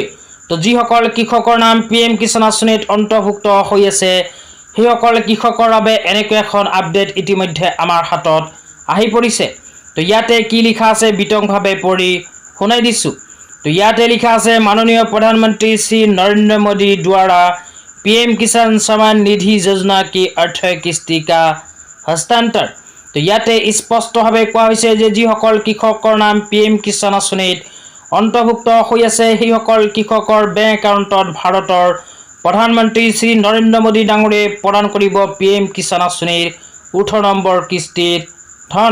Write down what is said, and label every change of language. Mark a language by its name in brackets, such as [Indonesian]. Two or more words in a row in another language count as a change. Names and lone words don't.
[Assamese] তো যিসকল কৃষকৰ নাম PM কিষাণ আঁচনিত অন্তৰ্ভুক্ত হৈ আছে সেইসকল কৃষকৰ বাবে এনেকৈ এখন আপডেট ইতিমধ্যে আমাৰ হাতত আহি পৰিছে। তো ইয়াতে কি লিখা আছে বিতংভাৱে পঢ়ি শুনাই দিছোঁ। তো ইয়াতে লিখা আছে মাননীয় [Hindi] प्रधानमंत्री श्री नरेंद्र मोदी द्वारा PM किसान सम्मान निधि योजना की आर्थिक किस्ती का हस्तांतर। [Assamese] तो ইয়াতে স্পষ্টভাৱে কোৱা হৈছে যে যিসকল কৃষকৰ নাম PM কিষাণ আঁচনিত অন্তৰ্ভুক্ত হৈ আছে সেইসকল কৃষকৰ বেংক একাউণ্টত ভাৰতৰ প্ৰধানমন্ত্ৰী শ্ৰী নৰেন্দ্ৰ মোদী ডাঙৰীয়ে প্ৰদান কৰিব PM কিষাণ আঁচনিৰ 18 নম্বৰ কিস্তিৰ ধন।